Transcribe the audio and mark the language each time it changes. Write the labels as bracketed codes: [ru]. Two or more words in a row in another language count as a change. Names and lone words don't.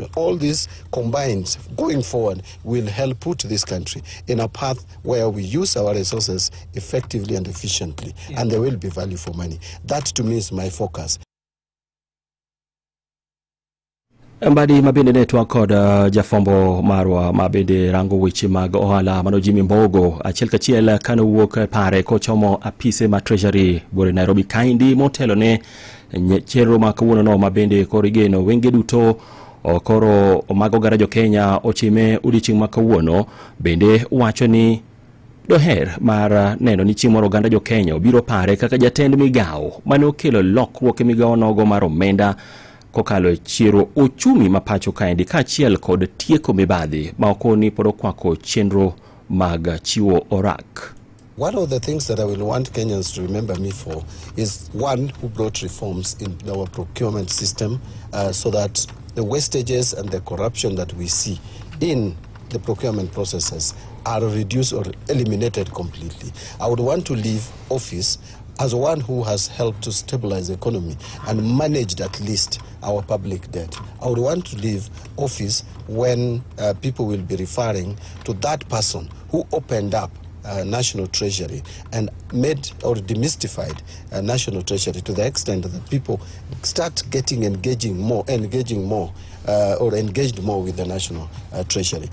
[en] All this combined going forward will help put this country in a path where we use our resources effectively and efficiently, and there will be value for money. That to me is my focus. [luo] Mbadi mabende netwa kod jafombo marwa mabende rango weche mag ohala mano Jimmy Mbogo achiel kachiel kano wuok pare kochomo apise ma Treasury bore Nairobi kaendi motelo ne chenro ma kawuono no mabende korigeno wenge duto koro mago garajo Kenya ochime odiochieng' ma kawuono bende wacho ni doher mar neno ni chieng' moro oganda jo Kenya biro pare kaka jatend migao mane okelo lokruok e migao nogo mar omenda kokalo chiro uchumi mapacho kaendi kaachiel kod tieko mibadhi ma okoni pod okwako chenro mag chiwo orak. [en] One of the things that I will want Kenyans to remember me for is one who brought reforms in our procurement system so that the wastages and the corruption that we see in the procurement processes are reduced or eliminated completely. I would want to leave office as one who has helped to stabilize the economy and managed at least our public debt, I would want to leave office when people will be referring to that person who opened up National Treasury and made or demystified National Treasury to the extent that people start engaged more with the National Treasury.